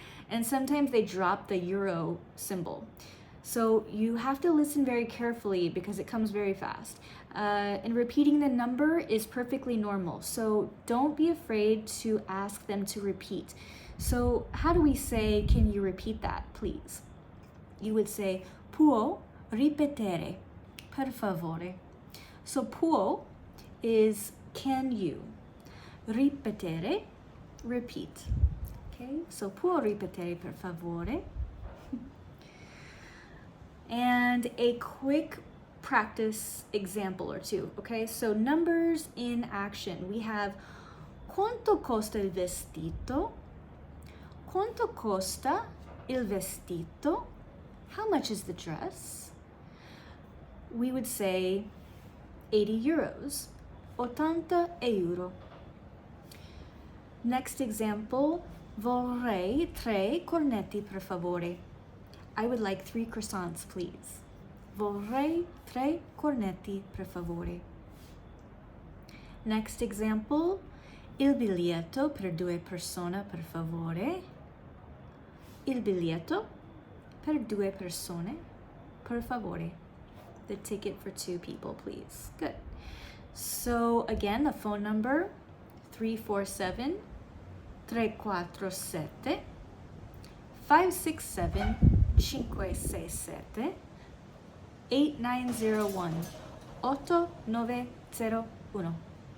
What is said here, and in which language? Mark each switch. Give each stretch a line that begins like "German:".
English: And sometimes they drop the euro symbol. So you have to listen very carefully because it comes very fast. And repeating the number is perfectly normal. So don't be afraid to ask them to repeat. So how do we say, can you repeat that, please? You would say,
Italian: può ripetere, per favore.
English: So può is can you. Ripetere, repeat. Okay, so
Italian: può ripetere per favore.
English: And a quick practice example or two, okay? So numbers in action. We have
Italian: quanto costa il vestito? Quanto costa il vestito?
English: How much is the dress? We would say 80 euros.
Italian: 80 euro.
English: Next example,
Italian: vorrei 3 cornetti per favore.
English: I would like 3 croissants, please.
Italian: Vorrei 3 cornetti per favore.
English: Next example,
Italian: il biglietto per 2 persone per favore. Il biglietto per 2 persone per favore.
English: The ticket for 2 people, please. Good. So again, the phone number, 347 347 567 567 8901 8901.